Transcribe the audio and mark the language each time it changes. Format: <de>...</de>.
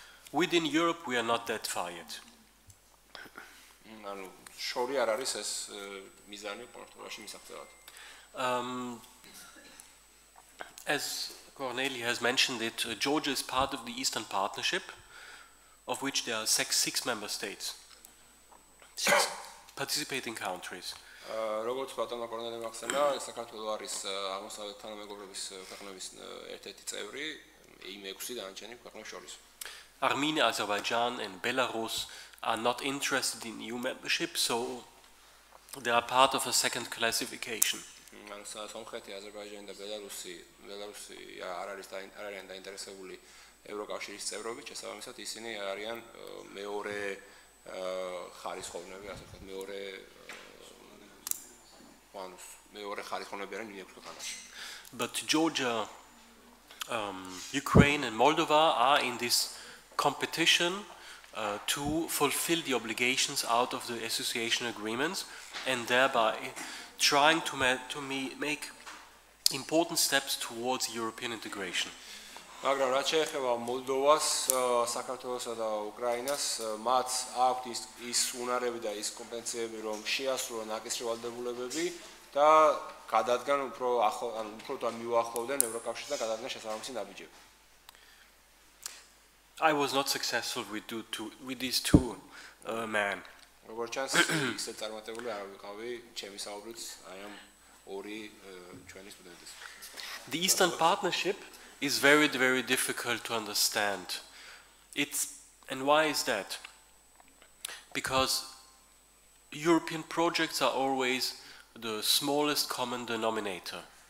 <en>Within Europe we are not that far yet.</en> <ka>ანუ შორი არ არის ეს მიზანი პორტუგალიაში მისაღწევად.</ka> <en>As Corneli has mentioned it, Georgia is part of the Eastern Partnership, of which there are six member states, 6 participating countries.</en> <ka>როგორც ბატონო კორნელიმ ახსენა, საქართველო არის აღმოსავლეთ თანამეგობრობის ქვეყნების ერთ-ერთი წევრი, იმ 6 დანარჩენი ქვეყნების შორის.</ka> <en>Armenia, Azerbaijan and Belarus are not interested in EU membership, so they are part of a second classification.</en> <ka>ანუ სომხეთი, აზერბაიჯანი და ბელარუსი არ არიან დაინტერესებული ევროკავშირის წევრობით, შესაბამისად ისინი არიან მეორე ხარისხოვნები, ასე ვთქვათ, მეორე ხარისხოვნები არიან იმ 6 ქვეყანაში.</ka> <en>But Georgia, Ukraine and Moldova are in this competition to fulfill the obligations out of the association agreements and thereby trying to make important steps towards European integration.</en> <ka>მაგრამ რაც შეეხება მოლდოვას, საქართველოსა და უკრაინას, მათ აქვთ ის უნარები და ის კომპეტენციები, რომ შეასრულონ აკისრი ვალდებულებები და გადადგან უფრო მიუახლოვდნენ ევროკავშირს და გადადგან შესაბამისი ნაბიჯები.</ka> <en>I was not successful with these two men.</en> <ka>როგორც ჩანს, ისე წარმატებული არ ვიყავი ჩემი საუბრით, აი ამ ორი ჩვენი სტუდენტის.</ka> <en>The Eastern Partnership is very, very difficult to understand. And why is that? Because European projects are always the smallest common denominator.</en>